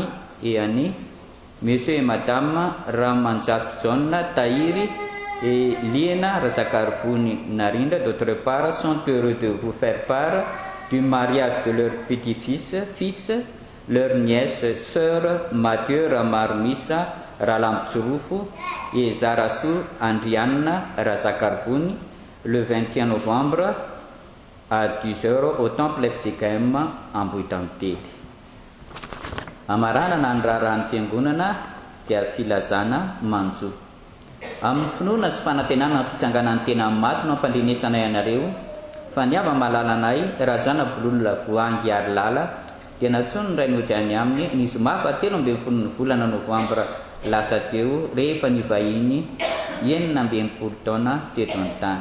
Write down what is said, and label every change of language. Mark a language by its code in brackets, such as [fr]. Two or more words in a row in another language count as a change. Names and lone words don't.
[fr] et Annie, Monsieur et Madame Ramanjak John Tahiri et Liena Razakarbuni Narindra d'autre part sont heureux de vous faire part du mariage de leur petit-fils, fils, leur nièce, sœur Mathieu Ramarmisa Ralamtsurufu et Zarasu Andriana Razakarbuni le 21 novembre à 10h au temple FCKM Ambohitantely. [mg] Amaranana ny raharahany fiangonana dia filazana manjo. Amin'ny finoana sy fanantenana ny fitsanganan'ny tena maty no ampandrenesana ianareo fa ny ava malala anay Rajana Bololona Voangy ary lala dia natsony ny ray nodiany aminy ny zoma 17 ny volana novambra lasa teo rehefa nivahiny 19 taona teto an-tany.